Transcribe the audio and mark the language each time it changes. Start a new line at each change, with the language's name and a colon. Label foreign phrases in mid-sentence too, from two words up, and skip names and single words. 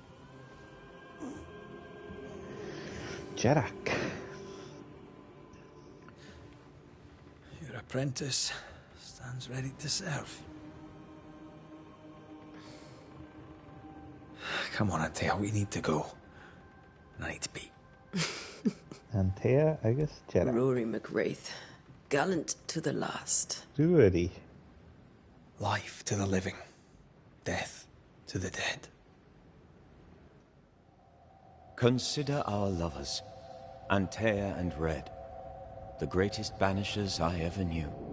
English: Jarak. Your apprentice stands ready to serve. Come on, Antea, we need to go. I need to pee. Antea agus Jarak. Rory McWraith, gallant to the last. Ruari. Life to the living. Death to the dead. Consider our lovers, Antea and Red, the greatest banishers I ever knew.